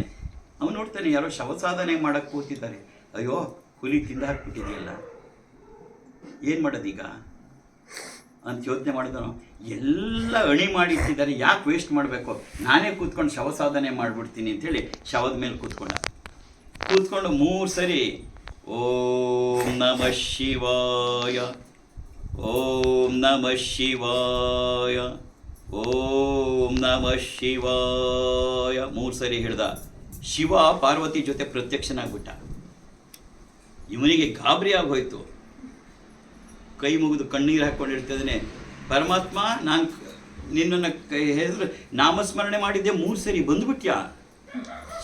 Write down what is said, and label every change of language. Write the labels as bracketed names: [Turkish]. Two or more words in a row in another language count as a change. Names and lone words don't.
[Kannada] ಅವನು ನೋಡ್ತಾನೆ, ಯಾರೋ ಶವ ಸಾಧನೆ ಮಾಡೋಕ್ಕೆ ಕೂತಿದ್ದಾರೆ. ಅಯ್ಯೋ, ಹುಲಿ ತಿಂದು ಹಾಕ್ಬಿಟ್ಟಿದೆಯಲ್ಲ, ಏನು ಮಾಡೋದೀಗ ಅಂತ ಯೋಚನೆ ಮಾಡಿದನು. ಎಲ್ಲ ಅಣಿ ಮಾಡಿಟ್ಟಿದ್ದಾರೆ, ಯಾಕೆ ವೇಸ್ಟ್ ಮಾಡಬೇಕು, ನಾನೇ ಕೂತ್ಕೊಂಡು ಶವ ಸಾಧನೆ ಮಾಡಿಬಿಡ್ತೀನಿ ಅಂಥೇಳಿ ಶವದ ಮೇಲೆ ಕೂತ್ಕೊಂಡು 3 ಸರಿ [Sanskrit] ಓಂ ನಮಃ ಶಿವಾಯ, ಓಂ ನಮಃ ಶಿವಾಯ, [Kannada] ಓಂ ನಮಃ ಶಿವಾಯ 3 ಸರಿ ಹೇಳ್ದ. ಶಿವ ಪಾರ್ವತಿ ಜೊತೆ ಪ್ರತ್ಯಕ್ಷನಾಗ್ಬಿಟ್ಟ. ಇವನಿಗೆ ಗಾಬರಿ ಆಗೋಯ್ತು. ಕೈ ಮುಗಿದು ಕಣ್ಣೀರು ಹಾಕ್ಕೊಂಡಿರ್ತಿದ್ದಾನೆ. ಪರಮಾತ್ಮ, ನಾನು ನಿನ್ನನ್ನು ಹೆಸರು ನಾಮಸ್ಮರಣೆ ಮಾಡಿದ್ದೆ, 3 ಸರಿ ಬಂದ್ಬಿಟ್ಯಾ?